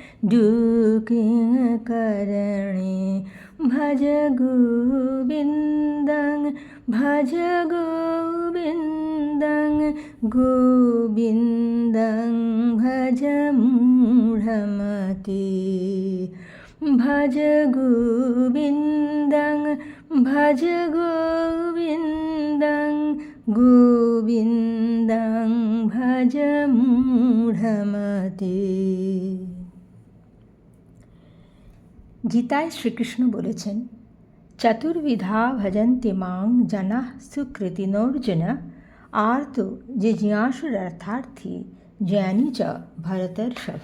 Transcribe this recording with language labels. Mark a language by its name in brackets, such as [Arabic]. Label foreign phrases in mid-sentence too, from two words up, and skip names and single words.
[Sanskrit] दुःकृतकरणे भज गोविन्दं भज गोविन्दं गोविन्दं भज मूढमते भज गोविन्दं भज गोविन्दं गोविन्दं भज मूढमते। [Bangla] গীতায় শ্রীকৃষ্ণ বলেছেন, [Sanskrit] চতুর্বিধা ভজন্তে মাং জনাঃ সুকৃতিনোর্জুন আর্ত জিজ্ঞাসুরর্থার্থী জ্ঞানী চ ভরতর্ষভ।